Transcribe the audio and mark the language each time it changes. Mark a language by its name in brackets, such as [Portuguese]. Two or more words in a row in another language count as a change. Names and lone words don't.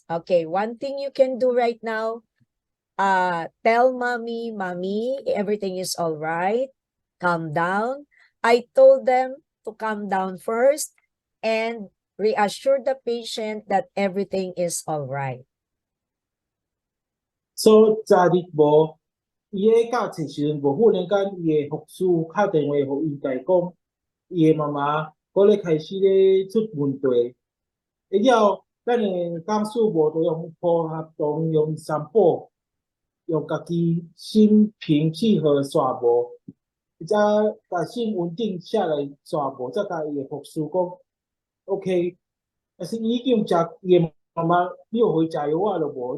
[English] Okay, one thing you can do right now, tell mommy, everything is all right. Calm down. I told them to calm down first and reassure the patient that everything is all right. [Min Nan Chinese] 所以昨日无，伊喺教册时阵无忽然间，伊嘅护士敲电话互伊，甲伊讲，伊嘅妈妈搁咧开始咧出问题。会了，咱嘅讲师无就用配合同用三宝，用家己心平气和煞无，或者甲心稳定下来煞无，再甲伊嘅护士讲 ，OK， 但是已经食伊嘅妈妈，你有互伊食药仔了无？